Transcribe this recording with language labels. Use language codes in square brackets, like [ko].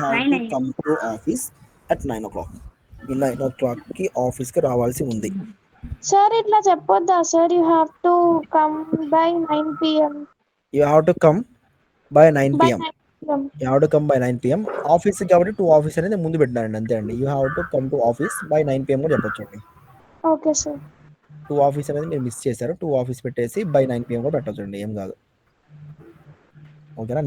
[en] Have to come to office at 9 o'clock. [te] ఈ 9 o'clockకి ఆఫీస్కి రావాల్సి ఉంది. [en] sir [te] itla cheppodda [en] sir you have to come by 9 p.m. You have to come by 9 by p.m. 9 p.m. You have to come by 9 p.m. Office కాబట్టి to office [te] అనేది ముందు పెట్టినారండి, అంతే అండి. [en] You have to come to office by 9 p.m. [te] కూడా చెప్పొచ్చు అండి. [en] okay sir [te] to office అనేది మీరు మిస్ చేశారు. టు ఆఫీస్ పెట్టేసి బై 9 p.m. కూడా పెట్టొచ్చు అండి, ఏం కాదు. ఓకేనా.